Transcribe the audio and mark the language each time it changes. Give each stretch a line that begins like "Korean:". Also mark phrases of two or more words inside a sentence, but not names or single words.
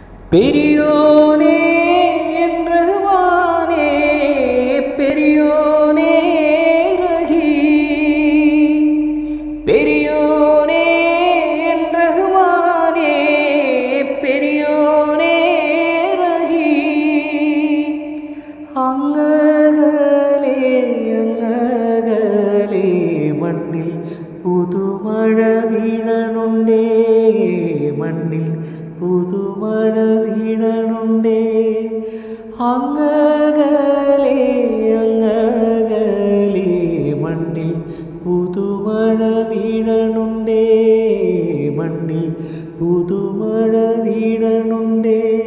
Tamil: பெரியோனே என் ரஹ்மானே, பெரியோனே ரஹீம். பெரியோனே என் ரஹ்மானே, பெரியோனே ரஹீம்.
Malayalam: അങ്ങകലെ അങ്ങകലെ മണ്ണിൽ പുതുമഴ വീണനുണ്ടേ, മണ്ണിൽ പുതുമഴ വീണനുണ്ടേ. അങ്ങകലെ അങ്ങകലെ മണ്ണിൽ പുതുമഴ വീണനുണ്ടേ, മണ്ണിൽ പുതുമഴ വീണനുണ്ടേ.